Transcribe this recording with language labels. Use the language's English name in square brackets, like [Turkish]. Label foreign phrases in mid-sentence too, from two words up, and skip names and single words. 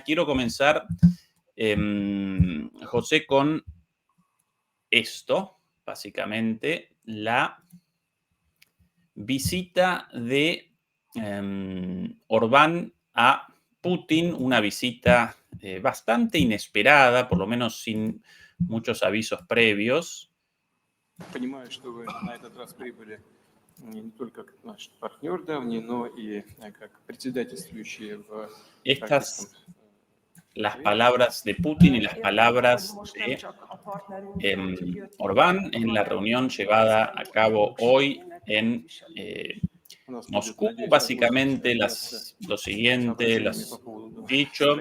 [Spanish] Quiero comenzar, José, con esto, básicamente, la visita de Orbán a Putin, una visita bastante inesperada, por lo menos sin muchos avisos previos. [Russian] Понимаю, что вы на этот раз прибыли не только как наш партнер давний, но и как председательствующие в [Spanish] Estas, las palabras de Putin y las palabras de Orbán en la reunión llevada a cabo hoy en Moscú. Básicamente lo siguiente, los dicho.